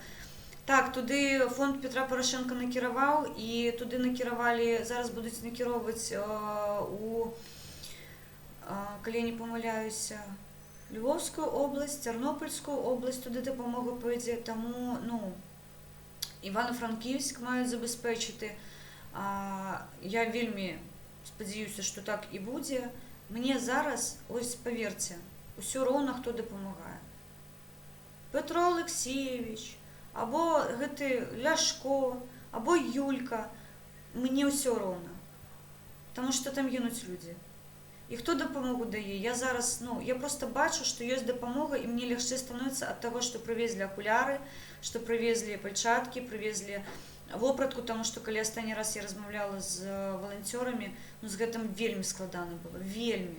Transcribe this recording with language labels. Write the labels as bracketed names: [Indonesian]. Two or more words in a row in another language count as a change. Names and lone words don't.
[Ukrainian] Так, туди фонд Петра Порошенка накерував, і туди накерували, зараз будуть накеровувати коли я не помиляюся, Львовську область, Тернопільську область, туди допомога пойде, тому, Івано-Франківськ мають забезпечити. Я вельми сподіваюся, що так і буде. Мені зараз, ось повірте, [Belarusian] усё роўна хто дапамагае. Петро Олексійович, або гэты Ляшко, або Юлька, мне ўсё роўна. Таму што там гінуць людзі. І хто дапамогу дае? Я зараз, я просто бачу, што ёсць дапамога, і мне лягчэй становіцца ад таго, што прывезлі акуляры, што прывезлі пальчаткі, прывезлі вопратку, таму што калі астатні раз я размаўляла з валанцёрамі, з гэтым вельмі складана было, вельмі.